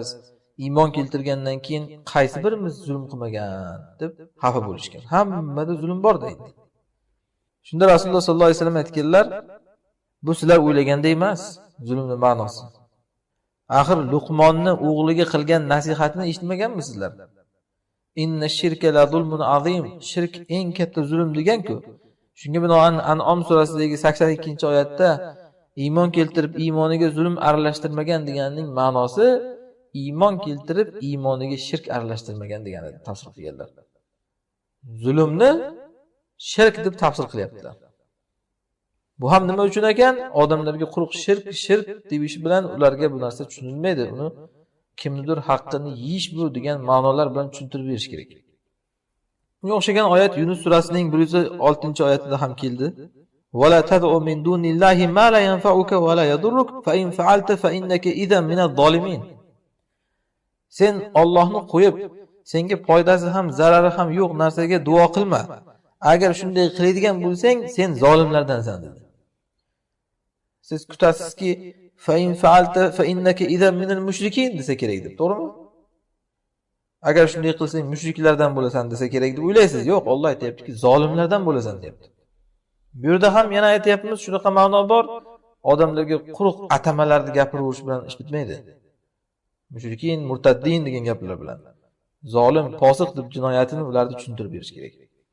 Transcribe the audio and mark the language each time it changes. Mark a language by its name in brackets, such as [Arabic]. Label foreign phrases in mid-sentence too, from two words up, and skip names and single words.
[Uzbek] Iymon keltirgandan keyin qaysi birimiz zulm qilmagan deb xafa bo'lishgan. Hammada zulm bor deydi. Shunda Rasululloh [Arabic] صلى الله عليه وسلم [Uzbek] aytganlar, bu sizlar o'ylaganda emas, zulmning ma'nosi. Axir Luqmonni o'g'liga qilgan nasihatini eshitmaganmisizlar? [Arabic] إن الشرك لظلم عظيم. [Uzbek] Shirk eng katta zulm degan-ku. Shunga binoan An'om surasidagi 82-oyatda iymon keltirib iymoniga zulm aralashtirmagan deganning ma'nosi iymon keltirib iymoniga shirk aralashtirmagan deganini tafsir qilganlar. Zulmni shirk deb tafsir qilyaptilar. Bu ham nima uchun ekan? Odamlarga quruq shirk deyish bilan ularga bu narsa tushunilmaydi. Uni kimnidir haqqini yeyish bu degan ma'nolar bilan tushuntirib berish kerak. Bunga o'xshagan oyat Yunus surasining 106-oyatida ham keldi. [Arabic] "ولا تدع من دون الله ما لا ينفعك ولا يضرك فإن فعلت فإنك إذا من الظالمين." [Uzbek] Sen Allohni qo'yib, senga foydasi ham, zarari ham yo'q narsaga duo qilma. Agar shunday qiladigan bo'lsang, sen zolimlardansan dedi. Siz kutasizki, [Arabic] فإن فعلت فإنك إذا من المشركين [Uzbek] desa kerak deb, to'g'rimi? Agar shunday qilsang mushriklardan bo'lasan desa kerak deb o'ylaysiz. Yo'q, Alloh aytayaptiki, zolimlardan bo'lasan deyapti. Bu yerda ham yana aytayapmiz, shunaqa ma'no bor. Odamlarga quruq atamalarni gapiraverish bilan ish bitmaydi. Mushrikin, murtaddin degan gaplar bilan. Zolim, fosiq deb jinoyatini ularga tushuntirib berish kerak.